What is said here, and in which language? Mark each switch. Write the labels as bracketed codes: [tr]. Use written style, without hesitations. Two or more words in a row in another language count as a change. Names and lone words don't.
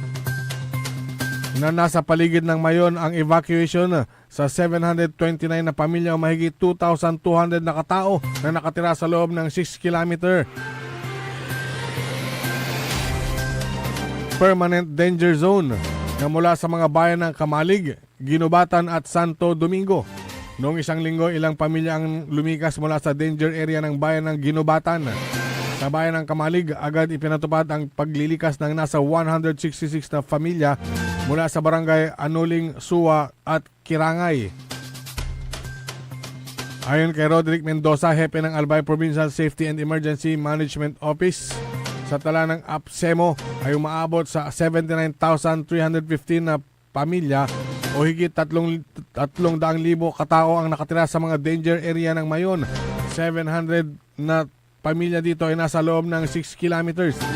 [tl] na nasa paligid ng Mayon ang evacuation sa 729 na pamilya o mahigit 2,200 na katao na nakatira sa loob ng 6 km [en] permanent danger zone [tl] na mula sa mga bayan ng Kamalig, Ginubatan at Santo Domingo. Noong isang linggo, ilang pamilya ang lumikas mula sa [en] danger area [tl] ng bayan ng Ginubatan. Sa bayan ng Kamalig, agad ipinatupad ang paglilikas ng nasa 166 na pamilya mula sa barangay Anuling, Suwa at Kirangay. Ayon kay Roderick Mendoza, hepe ng Albay Provincial Safety and Emergency Management Office, sa tala ng APSEMO ay umaabot sa 79,315 na pamilya o higit 300,000 katao ang nakatira sa mga [en] danger area [tl] ng Mayon. 700 na pamilya dito ay nasa loob ng 6 kilometers.